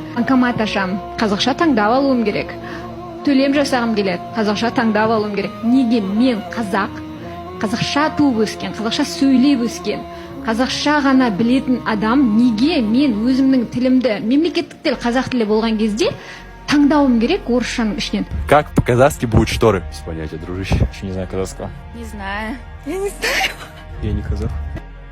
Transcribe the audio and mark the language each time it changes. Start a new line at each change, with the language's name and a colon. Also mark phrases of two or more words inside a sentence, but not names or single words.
Kazakh: Банкомат ашам, қазақша таңдап алуым керек. Төлем жасағым келеді, қазақша таңдап алуым керек. Неге мен қазақша туып өскен, қазақша сөйлеп өскен, қазақша ғана білетін адам, неге мен өзімнің тілімді, мемлекеттік тіл қазақ тілі болған кезде таңдауым керек орысшаның ішінен?
Russian: Как по-казахски будут шторы? Без понятия, дружище. Еще не знаю казахского. Не знаю. Я не казах.